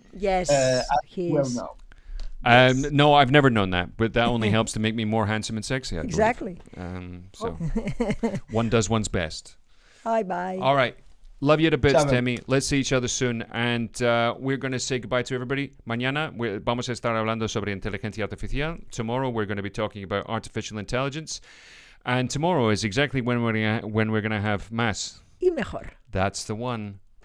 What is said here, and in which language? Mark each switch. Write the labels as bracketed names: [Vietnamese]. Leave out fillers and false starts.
[English] Yes, he well is. now. No, I've never known that, but that only helps to make me more handsome and sexy. I believe. Exactly. So one does one's best. Bye. All right. Love you to bits, Ciao. Temi. Let's see each other soon. And we're going to say goodbye to everybody. [Spanish] Mañana vamos a estar hablando sobre inteligencia artificial. [English] Tomorrow we're going to be talking about artificial intelligence. And tomorrow is exactly when we're going to have más. [Spanish] Y mejor. [English] That's the one.